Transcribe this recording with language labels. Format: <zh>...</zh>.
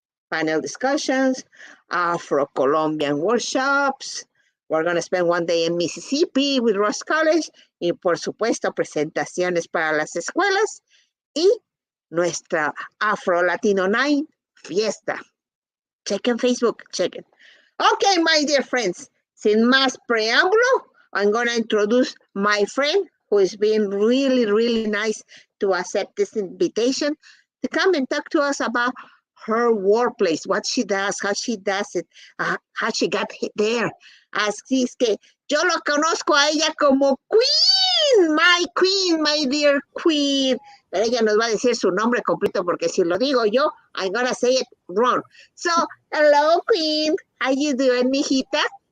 <en>Panel discussions, Afro-Colombian workshops. We're going to spend one day in Mississippi with Ross College.</en> <es>Y, por supuesto, presentaciones para las escuelas. Y nuestra Afro-Latino Night fiesta. Chequen Facebook, chequen.</es> <en>Okay, my dear friends,</en> <es>sin más preámbulo,</es> <en>I'm going to introduce my friend who is being really, really nice to accept this invitation to come and talk to us about her workplace, what she does, how she does it, how she got there.</en> <es>Así es que yo lo conozco a ella como Queen,</es> <en>my dear Queen.</en> <es>Pero ella nos va a decir su nombre completo porque si lo digo yo,</es> <en>I'm gonna say it wrong. So, hello, Queen. How you doing, mijita?</en>